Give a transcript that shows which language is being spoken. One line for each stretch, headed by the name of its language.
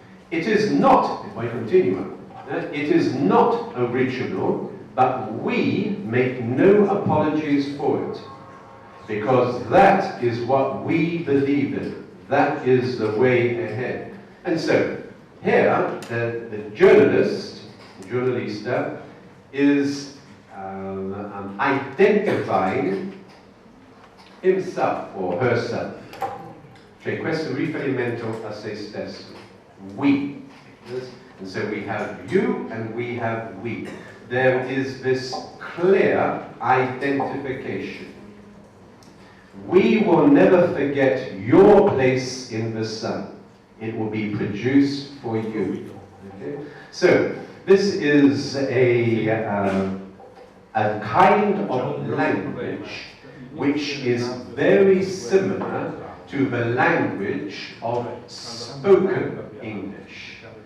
English: It is not, if I continue, it is not original, but we make no apologies for it, because that is what we believe in. That is the way ahead. And so, here, the giornalista, is identifying himself or herself.
Italian: C'è questo riferimento a se stesso.
English: We. Yes? And so we have you and we have we. There is this clear identification. We will never forget your place in the sun. It will be produced for you. Okay? So, this is a kind of language which is very similar to the language of spoken English.